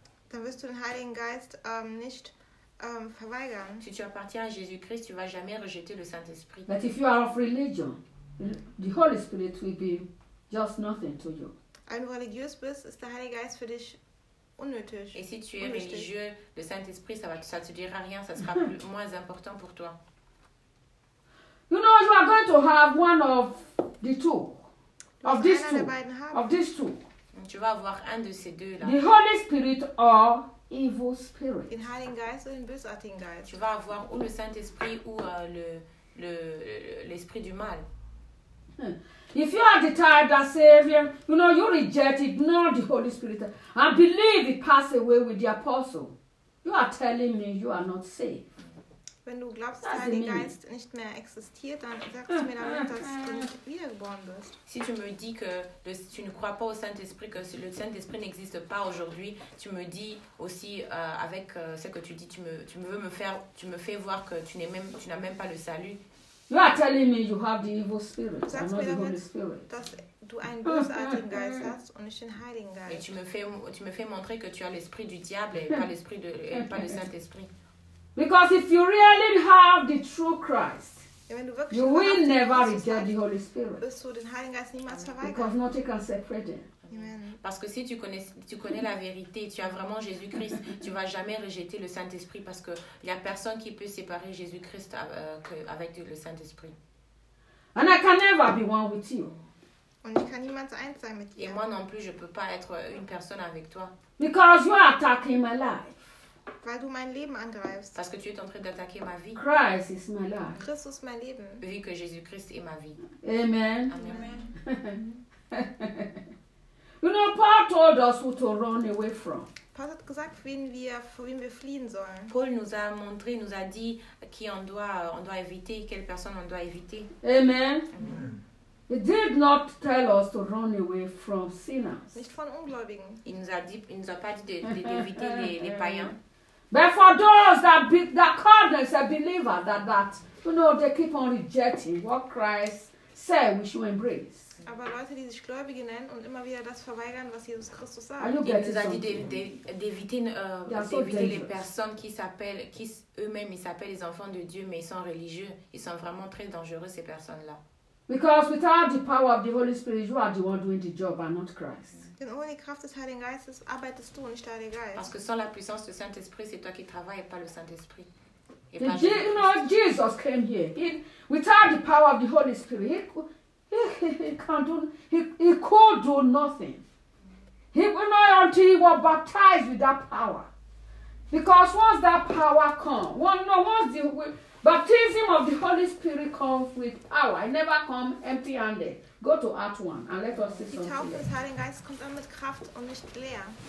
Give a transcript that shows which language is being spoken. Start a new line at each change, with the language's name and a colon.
German: Dann wirst du den Heiligen Geist nicht verweigern.
French: Si tu appartiens à Jésus-Christ, tu vas jamais rejeter le Saint-Esprit.
English: But if you are of religion, the Holy Spirit will be just nothing to you.
German: Wenn du religiös bist, ist der Heilige Geist für dich unnötig.
French: Et si tu es religieux, le Saint-Esprit, ça te dira rien, ça sera plus, moins important pour toi.
English: You know, you are going to have one of the two. Of these two. Of these two.
French: Tu vas avoir un de ces deux là.
English: The Holy Spirit or evil spirit.
German: Den Heiligen Geist oder den bösartigen Geist.
French: Tu vas avoir ou le Saint-Esprit ou l'esprit du mal.
English: If you are the type that Savior, you know, you reject, ignore the Holy Spirit and believe it passed away with the apostle, you are telling me you are not saved.
German: Wenn du glaubst, dass der Heilige Geist nicht mehr existiert, dann sagst du mir damit, dass du nicht wiedergeboren bist.
French: Si tu me dis que tu ne crois pas au Saint-Esprit, que le Saint-Esprit n'existe pas aujourd'hui, tu me dis aussi avec ce que tu dis, tu me fais voir que tu n'as même pas le salut.
English: You are telling me you have the evil spirit, not the Holy Spirit.
German: Sagst mir damit, dass du einen bösartigen Geist hast und nicht den Heiligen Geist.
French: Et tu me fais montrer que tu as l'esprit du diable et pas l'esprit de et pas le Saint-Esprit.
English: Because if you really have the true Christ,
German: ja,
English: you will never reject the Holy Spirit.
German: Wirst du den Heiligen Geist niemals verweigern.
English: Because nothing can separate them.
French: Parce que si tu connais la vérité, tu as vraiment Jésus-Christ, tu vas jamais rejeter le Saint-Esprit parce que il y a personne qui peut séparer Jésus-Christ avec le Saint-Esprit.
English: And I can never be one with you.
German: Und ich kann niemals eins sein mit dir.
French: Et moi non plus, je peux pas être une personne avec toi.
English: Because you are attacking my life.
German: Weil du mein Leben angreifst.
French: Parce que tu es en train d'attaquer ma vie.
English: Christ is my life.
German: Christ ist mein Leben.
French: Vu que Jésus-Christ est ma vie.
English: Amen. Amen. You know, Paul told us who to run away from.
German: Paul hat gesagt, vor wem wir fliehen sollen.
French: Paul nous a montré, nous a dit qui on doit éviter, quelle personne on doit éviter.
English: Amen. Amen. He did not tell us to run away from sinners.
German: Nicht von Ungläubigen.
French: Il nous a dit, il nous a pas dit d'éviter les païens.
English: But for those that call themselves believers, that you know, they keep on rejecting what Christ said we should embrace.
German: Aber Leute, die sich Gläubige nennen und immer wieder das verweigern, was Jesus Christus sagt.
French: Il nous a dit d'éviter les personnes qui s'appellent, qui eux-mêmes ils s'appellent les enfants de Dieu, mais ils sont religieux. Ils sont vraiment très dangereux, ces personnes-là.
English: Because without the power of the Holy Spirit, you are the one doing the job and not Christ.
German: Denn ohne Kraft des Heiligen Geistes arbeitest du und nicht der Heilige Geist.
French: Parce que sans la puissance du Saint-Esprit, c'est toi qui travailles et pas le Saint-Esprit.
English: You know, Jesus came here. Without the power of the Holy Spirit, he could do nothing. He will not until he was baptized with that power. Because once that power comes, baptism of the Holy Spirit comes with power. I never come empty-handed. Go to Acts 1 and let us see something.
German: Die Taufe des Heiligen Geistes kommt immer mit Kraft und nicht leer.